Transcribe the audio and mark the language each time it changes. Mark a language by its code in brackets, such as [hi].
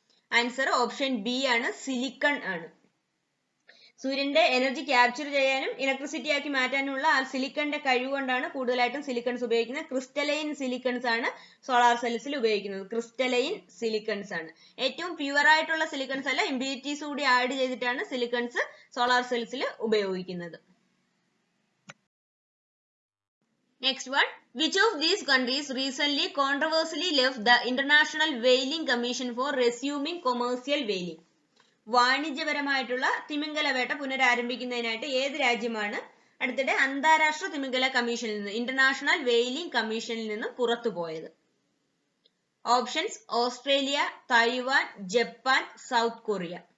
[ml] Answer option B ആണ്, silicon ആണ്. സൂര്യന്റെ എനർജി ക്യാപ്ചർ ചെയ്യാനും ഇലക്ട്രിസിറ്റി ആക്കി മാറ്റാനുമുള്ള ആ സിലിക്കണിന്റെ കഴിവുകൊണ്ടാണ് കൂടുതലായിട്ടും സിലിക്കൺസ് ഉപയോഗിക്കുന്നത്. ക്രിസ്റ്റലൈൻ സിലിക്കൺസ് ആണ് സോളാർ സെൽസിൽ ഉപയോഗിക്കുന്നത്. ക്രിസ്റ്റലൈൻ സിലിക്കൺസ് ആണ്. ഏറ്റവും പ്യുവർ ആയിട്ടുള്ള സിലിക്കൺസ് അല്ല, ഇമ്പ്യൂരിറ്റീസ് കൂടി ആഡ് ചെയ്തിട്ടാണ് സിലിക്കൺസ് സോളാർ സെൽസിൽ ഉപയോഗിക്കുന്നത്. [en] Next one, which of these countries recently controversially left the International Whaling Commission for resuming commercial whaling? [ml] വാണിജ്യപരമായിട്ടുള്ള തിമിംഗല വേട്ട പുനരാരംഭിക്കുന്നതിനായിട്ട് ഏത് രാജ്യമാണ് അടുത്തിടെ അന്താരാഷ്ട്ര തിമിംഗല കമ്മീഷനിൽ നിന്ന്, ഇന്റർനാഷണൽ വെയിലിംഗ് കമ്മീഷനിൽ നിന്ന് പുറത്തുപോയത്? Options Australia, Taiwan, Japan, south Korea.